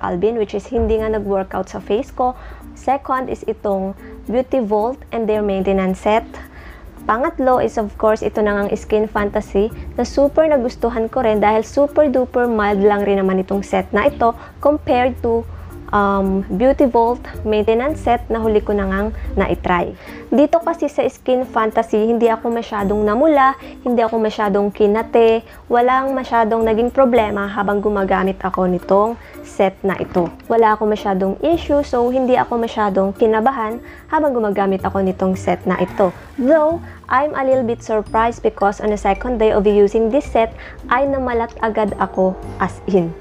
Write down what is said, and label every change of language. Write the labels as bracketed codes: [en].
[tl] Alban, which is hindi nga nag-workout sa face ko. Second is itong Beauty Vault and their maintenance set. Pangatlo is of course ito na ngang Skin Fantasy na super nagustuhan ko rin dahil super duper mild lang rin naman itong set na ito compared to Beauty Vault maintenance set na huli ko na ngang na-try. Dito kasi sa Skin Fantasy, hindi ako masyadong namula, hindi ako masyadong kinate, walang masyadong naging problema habang gumagamit ako nitong set na ito. Wala ako masyadong issue, so hindi ako masyadong kinabahan habang gumagamit ako nitong set na ito. [en] Though, I'm a little bit surprised because on the second day of using this set, [tl] ay namalat agad ako [en] as in.